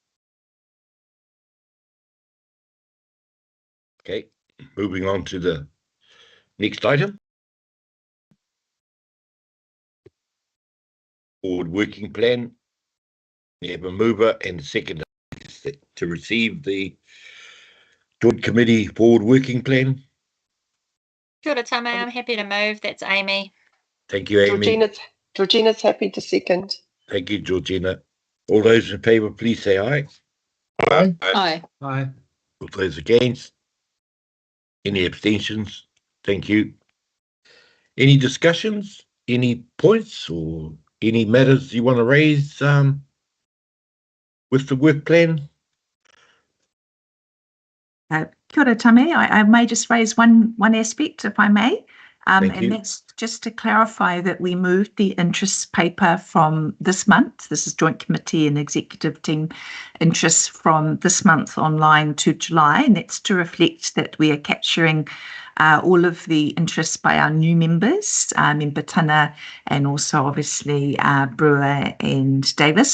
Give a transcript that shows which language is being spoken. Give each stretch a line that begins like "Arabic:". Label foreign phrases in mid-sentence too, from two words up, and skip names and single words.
English: Okay, moving on to the next item. Board working plan. We have a mover and a seconder to receive the Joint Committee Board working plan.
Māori: Kia ora, Tame.
English: I'm happy to move. That's Amy. Thank you, Amy. Georgina's happy to second. Thank you, Georgina. All those in favour, please say aye. Aye. Aye. Aye. All those against? Any abstentions? Thank you. Any discussions? Any points or any matters you want to raise with the work plan?
Māori: Kia ora, Tame.
English: I may just raise one aspect, if I may. And that's just to clarify that we moved the interest paper from this month. This is Joint Committee and Executive Team interest from this month online to July, and that's to reflect that we are capturing all of the interest by our new members, Member Tana, and also obviously Brewer and Davis.